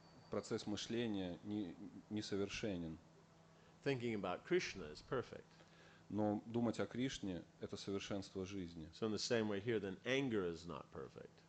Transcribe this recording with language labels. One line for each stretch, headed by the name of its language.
Russian: Процесс мышления несовершенен.
English: Thinking about Krishna is perfect.
Russian: Но думать о Кришне – это совершенство жизни.
English: So in the same way here, then anger is not perfect.